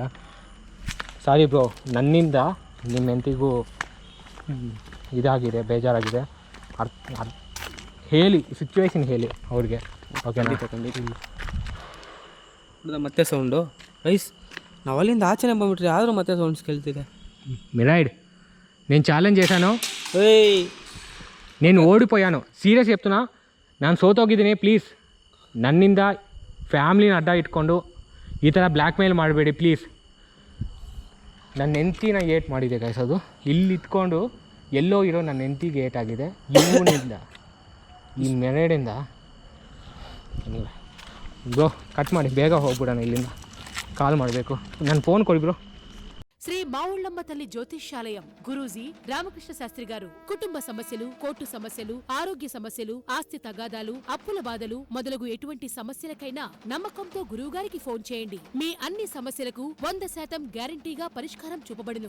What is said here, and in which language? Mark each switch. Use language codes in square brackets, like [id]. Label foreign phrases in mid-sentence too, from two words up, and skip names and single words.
[kn] ಸಾರಿ ಬ್ರೋ, ನನ್ನಿಂದ ನಿಮ್ಮ ಹೆಂಡತಿಗೂ ಇದಾಗಿದೆ, ಬೇಜಾರಾಗಿದೆ. ಹೇಳಿ, ಸಿಚುವೇಶನ್ ಹೇಳಿ ಅವ್ರಿಗೆ, ಓಕೆನಾ? ಮತ್ತೆ [en] sound rise, [kn] ನಾವು ಅಲ್ಲಿಂದ ಆಚೆನೆ ಬಂದ್ಬಿಟ್ರಿ, ಆದರೂ ಮತ್ತೆ ಸೌಂಡ್ಸ್ ಕೇಳ್ತಿದೆ. [te] మిరాయిడ్, నేను ఛాలెంజ్ చేశాను, ಏಯ್ నేను ఓడిపోయాను. సీరియస్ చెప్తున్నా, [kn] ನಾನು ಸೋತೋಗಿದ್ದೀನಿ. ಪ್ಲೀಸ್ ನನ್ನಿಂದ ಫ್ಯಾಮ್ಲಿನ ಅಡ್ಡ ಇಟ್ಕೊಂಡು ಈ ಥರ [en] black mail [kn] ಮಾಡಬೇಡಿ ಪ್ಲೀಸ್. ನನ್ನ ಹೆಂಡ್ತಿನ ಏಟ್ ಮಾಡಿದೆ ಗೈಸ್. ಅದು ಇಲ್ಲಿ ಇಟ್ಕೊಂಡು ಎಲ್ಲೋ ಇರೋ ನನ್ನ ಹೆಂಡ್ತಿಗೆ ಏಟ್ ಆಗಿದೆ ಇವನಿಂದ, ಈ ಮೆರಡಿಂದ. ಬ್ರೋ ಕಟ್ ಮಾಡಿ, ಬೇಗ ಹೋಗ್ಬಿಡೋಣ ಇಲ್ಲಿಂದ. ಕಾಲ್ ಮಾಡಬೇಕು, ನನ್ನ ಫೋನ್ ಕೊಡಿ ಬ್ರೋ. [te] శ్రీ మావుళ్ళమ్మ తల్లి జ్యోతిష్యాలయం గురూజీ రామకృష్ణ శాస్త్రి గారు కుటుంబ సమస్యలు, కోర్టు సమస్యలు, ఆరోగ్య సమస్యలు, ఆస్తి తగాదాలు, అప్పుల బాధలు మొదలగు ఎటువంటి సమస్యలకైనా నమ్మకంతో గురువుగారికి ఫోన్ చేయండి. మీ అన్ని సమస్యలకు 100% గ్యారంటీగా పరిష్కారం చూపబడును.